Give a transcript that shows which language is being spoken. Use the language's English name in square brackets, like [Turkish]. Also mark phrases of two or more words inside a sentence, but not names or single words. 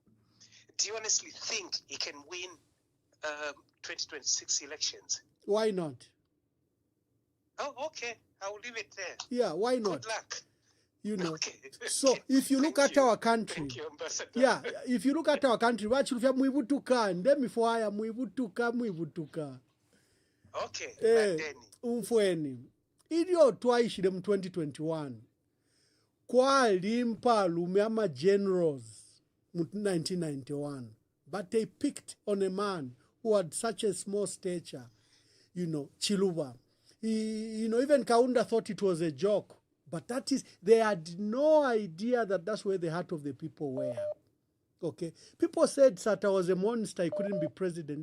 [English] Do you honestly think he can win 2026 elections? Why not? Oh, okay. I will leave it there. Yeah, why not? Good luck. Okay. So if you look at our country, thank you, Ambassador. Yeah, if you look at our country, [Bemba] mwivutuka. [English] Okay. [Bemba] Umfweni. Ilio twaishile mu 2021. Kwa limpa lume ama generals mu 1991. [English] But they picked on a man who had such a small stature, Chiluba. Even Kaunda thought it was a joke. But they had no idea that that's where the heart of the people were. Okay? People said Sata was a monster, he couldn't be president.